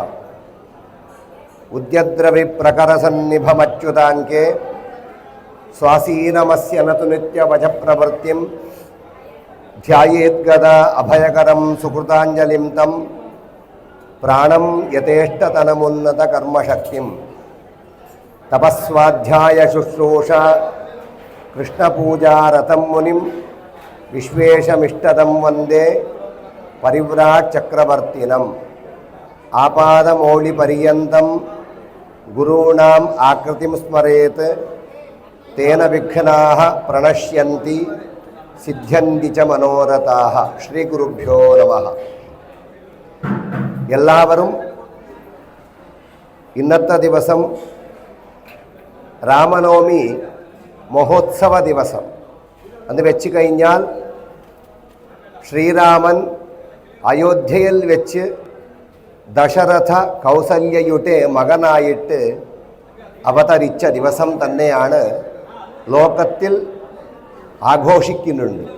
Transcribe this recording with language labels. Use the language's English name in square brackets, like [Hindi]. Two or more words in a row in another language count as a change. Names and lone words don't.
[Sanskrit] उद्यद्रविप्रकरसन्निभमच्युताङ्के स्वासीनमस्य नतु नित्यवचप्रवृत्तिं ध्यायेद्गदा अभयकरं सुकृताञ्जलिं तं प्राणं यथेष्टतनमुन्नतकर्मशक्तिं तपस्वाध्याय शुश्रूषा कृष्णपूजारतं मुनिं विश्वेशमिष्टदं वन्दे परिव्राट् चक्रवर्तिनम्। आपादमौलिपर्यन्तं गुरूणाम् आकृतिं स्मरेत् तेन विघ्नाः प्रणश्यन्ति सिद्ध्यन्ति च मनोरथाः। श्रीगुरुभ्यो नमः। [Malayalam] എല്ലാവരും ഇന്നത്തെ ദിവസം രാമനവമി മഹോത്സവ ദിവസം എന്ന് വെച്ച് കഴിഞ്ഞാൽ ശ്രീരാമൻ അയോധ്യയിൽ വെച്ച് ദശരഥ കൗസല്യയുടെ മകനായിട്ട് അവതരിച്ച ദിവസം തന്നെയാണ് ലോകത്തിൽ ആഘോഷിക്കുന്നുണ്ട്.